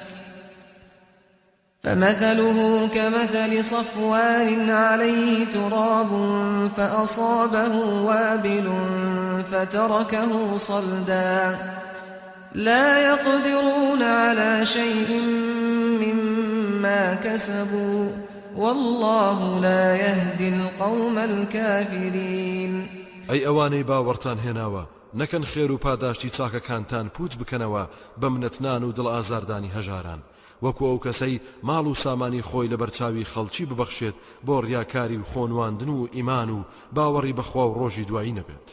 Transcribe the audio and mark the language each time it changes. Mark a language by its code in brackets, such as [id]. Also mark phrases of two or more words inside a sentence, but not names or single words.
[ar] فمثله كمثل صفوان عليه تراب فأصابه وابل فتركه صلدا لا يقدرون على شيء مما كسبوا والله لا يهدي القوم الكافرين. [ckb] ئەی ئەوانەی باوەڕتان هێناوە نەکەن خێر و پاداشتی چاکەکانتان پوچ بکەنەوە بە منەتنان و دڵ ئازاردانی هەژاران وەکو ئەو کەسەی ماڵ و سامانی خۆی لە بەرچاوی خەڵکی ببەخشێت بۆ ڕیاکاری و خۆنواندن و ئیمان و باوەڕی بەخوا و ڕۆژی دوایی نەبێت.